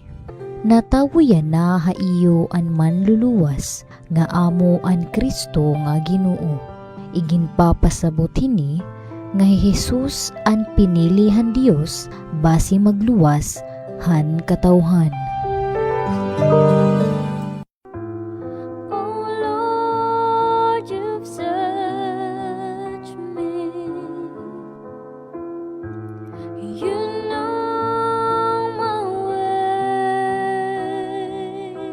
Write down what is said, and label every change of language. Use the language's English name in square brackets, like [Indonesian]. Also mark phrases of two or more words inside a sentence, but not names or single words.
[Waray] Natawiyan na ha iyo an manluluwas, nga amo an Kristo nga Ginoo. Iginpapasabot hini, nga Jesus an pinilihan Dios, basi magluwas, han katawhan. [English] Oh Lord, you've searched me. You know my way.